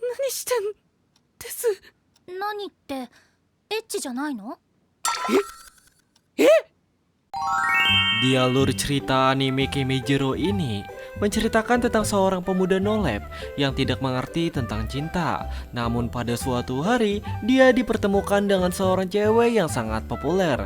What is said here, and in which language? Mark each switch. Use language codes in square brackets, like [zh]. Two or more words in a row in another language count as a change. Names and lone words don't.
[ja] してんです。何ってエッチじゃないの？ [id] Di alur cerita anime Kemejiro ini menceritakan tentang seorang pemuda nolep yang tidak mengerti tentang cinta. Namun pada suatu hari dia dipertemukan dengan seorang cewek yang sangat populer.